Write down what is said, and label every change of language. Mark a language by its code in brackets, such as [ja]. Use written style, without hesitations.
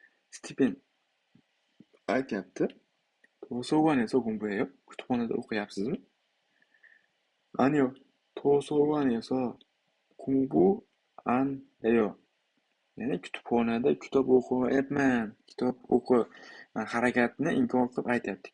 [uz] Stipen aytyapti, [ko] 도서관에서 공부해요? [uz] kutubxonada o'qiyapsizmi? [ko] 아니요, 도서관에서 공부 안 해요. [uz] Ya'ni kutubxonada kitob o'qiyapman. Kitob harakatni inkor qilib aytyapti.